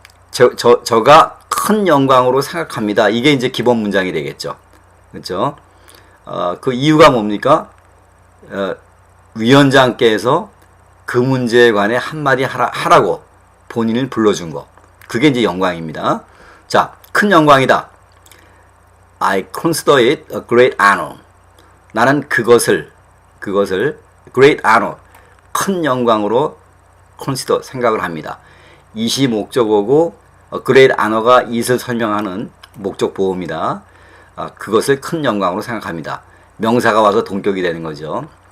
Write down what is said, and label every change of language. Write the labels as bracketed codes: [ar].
[ko] 저가 큰 영광으로 생각합니다. 이게 이제 기본 문장이 되겠죠. 그렇죠? 그 이유가 뭡니까? 위원장께서 그 문제에 관해 한마디 하라고 본인을 불러준 거. 그게 이제 영광입니다. 자, 큰 영광이다. [en] I consider it a great honor. [ko] 나는 그것을 [en] great honor, [ko] 큰 영광으로 [en] consider, [ko] 생각을 합니다. 이시 목적어고 great honor가 it을 설명하는 목적 보호입니다. 그것을 큰 영광으로 생각합니다. 명사가 와서 동격이 되는 거죠.